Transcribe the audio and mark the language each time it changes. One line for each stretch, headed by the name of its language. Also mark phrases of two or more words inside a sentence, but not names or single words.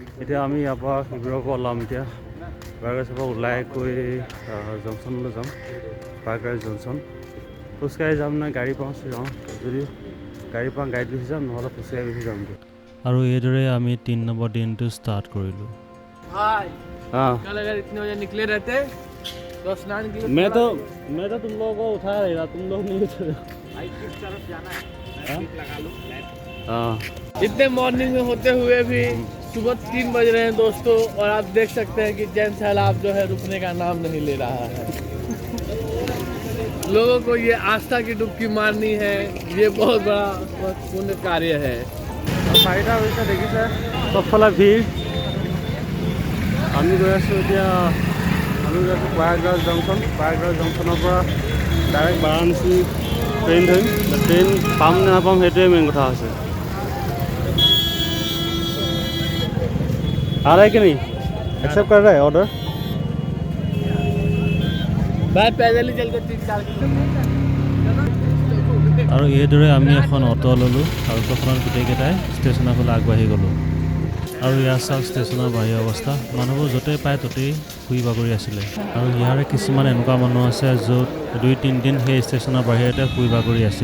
Assamese: এতিয়া আমি ইয়াৰ পৰা শিবিৰৰ পৰা ওলাম। এতিয়া পাৰ্কৰাইজৰ পৰা ওলাই গৈ জংচনলৈ যাম। পাৰ্কৰাইজ জংচন খোজকাঢ়ি যাম নে গাড়ী পাওঁ যাওঁ, যদি গাড়ী পাওঁ গাড়ীত গুচি যাম, নহ'লে খোজকাঢ়ি গুচি যাম। আৰু এইদৰে আমি 3 নম্বৰ দিনটো ষ্টাৰ্ট কৰিলোঁ।
Hindi: कल अगर इतने बजे निकले रहते तो स्नान के लिए मैं तो तुम लोगों को उठा रहा, तुम लोग नहीं उठे। भाई किस तरफ जाना है लगा लो। इतने मॉर्निंग में होते हुए भी सुबह 3 बज रहे हैं दोस्तों, और आप देख सकते हैं कि जैन सैलाब जो है रुकने का नाम नहीं ले रहा है। लोगों को ये आस्था की डुबकी मारनी है, ये बहुत बड़ा पुण्य कार्य है।
Assamese: 4টা বজা দেখিছে চবফালে ভিৰ। আমি গৈ আছোঁ এতিয়া, প্ৰয়াগৰাজ জংচন। প্ৰয়াগৰাজ জংচনৰ পৰা ডাইৰেক্ট বাৰাণসী ট্ৰেইন ধৰিম। ট্ৰেইন পাম নে নাপাম সেইটোৱে মেইন কথা হৈছে।
Hindi: आ रहा है कि नहीं? एक्सेप्ट कर रहा है ऑर्डर? भाई पैदल ही चलते 3-4 किलोमीटर।
Assamese: আৰু এইদৰে আমি এখন অটো ল'লোঁ আৰু অটোখনত গোটেইকেইটাই ষ্টেচনৰ ফালে আগবাঢ়ি গ'লোঁ। আৰু ইয়াৰ চাওক ষ্টেচনৰ বাহিৰ অৱস্থা, মানুহবোৰ য'তেই পায় ত'তেই শুই বাগৰি আছিলে। আৰু ইয়াৰে কিছুমান এনেকুৱা মানুহ আছে য'ত 2-3 দিন সেই ষ্টেচনৰ বাহিৰতে শুই বাগৰি আছিল।